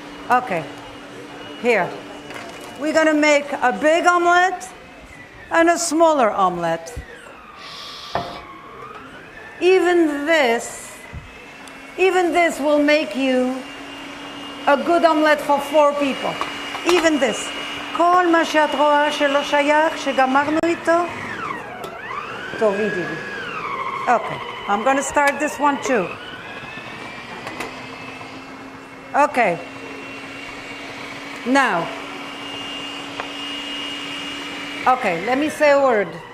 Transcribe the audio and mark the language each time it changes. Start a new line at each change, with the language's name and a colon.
English: Okay, here. We're going to make a big omelet and a smaller omelet. Even this will make you a good omelet for 4 people. Even this.
Hebrew: כל מה שאת רואה שלא שייך, שגמרנו איתו, תורידי לי.
English: Okay, I'm going to start this one too. Okay. Now. Okay, let me say a word.